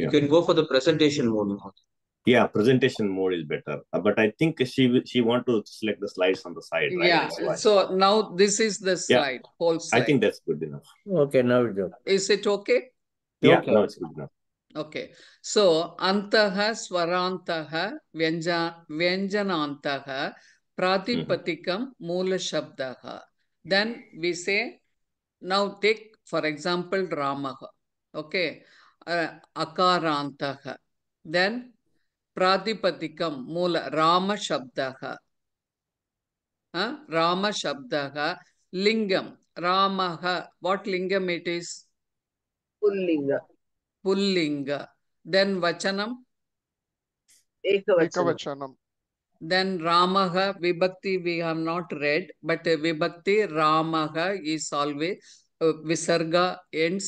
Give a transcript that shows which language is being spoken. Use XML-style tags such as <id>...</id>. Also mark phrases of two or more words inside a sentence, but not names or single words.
<en>You can go for the presentation mode. Yeah, presentation mode is better. But I think she want to select the slides on the side, right? Yeah. So now this is the slide, whole slide. I think that's good enough. Okay, now we go. Is it okay? Yeah, Okay. now it's good enough. Okay. So,</en> <sa>अन्तः स्वरान्तः व्यञ्जनान्तः प्रातिपदिकं मूल शब्दः.</sa> <en>Then we say, now take for example Ramaha. Okay. Akarantaha.</en> <sa>Then प्रातिपदिकं मूल राम शब्दः. राम शब्दः। लिङ्गम्. Ramaha.</sa> <en>What lingam it is?</en> <sa>Pullinga. Pullinga. Then Vachanam. Ekavachanam. Ekavachanam.</sa> <en>Then Ramaha, Vibhakti we have not read, but</en> <sa>Vibhakti Ramaha</sa> <en>is always Visarga ends.</en>